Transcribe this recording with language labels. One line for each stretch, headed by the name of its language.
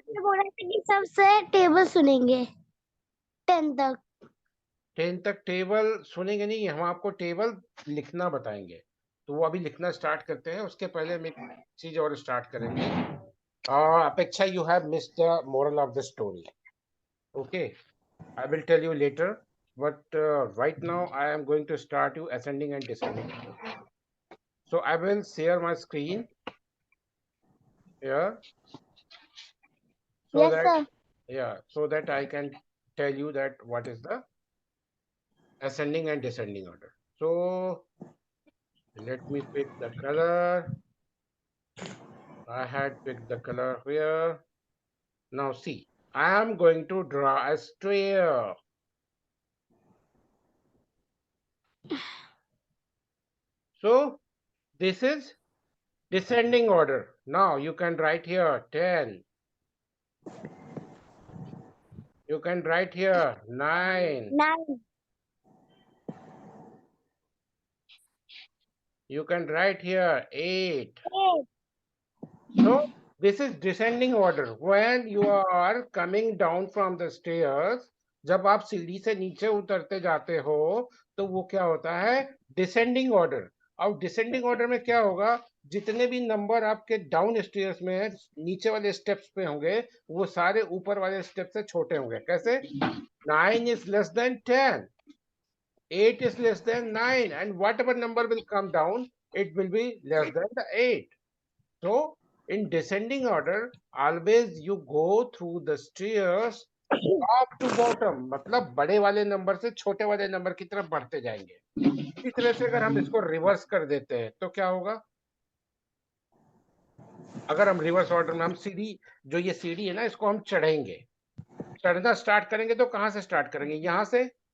Hindi: आपने बोला था कि सबसे टेबल सुनेंगे 10 तक। 10 तक टेबल सुनेंगे नहीं, हम आपको टेबल लिखना बताएंगे। तो वो अभी लिखना स्टार्ट करते हैं। उसके पहले हम एक चीज और स्टार्ट करेंगे।
English: Apeksha, you have missed the moral of the story. Okay, I will tell you later, but right now I am going to start you ascending and descending. So I will share my screen here so Yes, that, sir. yeah, so that I can tell you that what is the ascending and descending order. So let me pick the color. I had picked the color here. Now see, I am going to draw a stair. So this is descending order. Now you can write here 10. You can write here 9. 9. You can write here 8. 8. So this is descending order. When you are coming down from the stairs,
Hindi: जब आप सीढ़ी से नीचे उतरते जाते हो तो वो क्या होता है? Descending order. और डिसेंडिंग ऑर्डर में क्या होगा? जितने भी नंबर आपके डाउन स्टेयर्स में नीचे वाले स्टेप्स पे होंगे, वो सारे ऊपर वाले स्टेप से छोटे होंगे। कैसे?
English: 9 is less than 10. 8 is less than 9, and whatever number will come down, it will be less than the 8. So In descending order, always you go through the stairs top to bottom,
Hindi: मतलब बड़े वाले number से छोटे वाले number की तरफ बढ़ते जाएंगे। इसी तरह से अगर हम इसको रिवर्स कर देते हैं तो क्या होगा? अगर हम रिवर्स ऑर्डर में हम सीढ़ी, जो ये सीढ़ी है ना, इसको हम चढ़ेंगे, चढ़ना स्टार्ट करेंगे तो कहां से स्टार्ट करेंगे? यहां से।